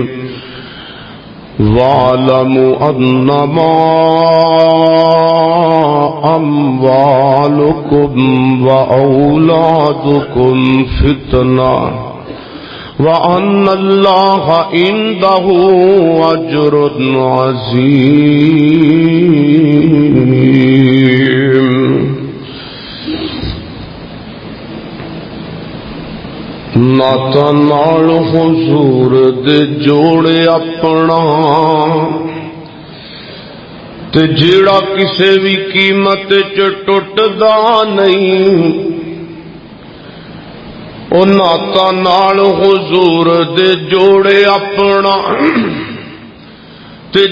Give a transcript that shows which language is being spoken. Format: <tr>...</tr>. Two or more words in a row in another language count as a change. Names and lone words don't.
<ar>وَاعْلَمُوا أَنَّمَا أَمْوَالُكُمْ وَأَوْلَادُكُمْ فِتْنَةٌ وَأَنَّ اللَّهَ عِندَهُ أَجْرٌ عَظِيمٌ۔</ar> <pa>ناتا نال حضور دے جوڑے اپنا تے جیڑا کسے بھی قیمت چ ٹٹدا نہیں، او ناتا نال حضور دے جوڑے اپنا تے</pa>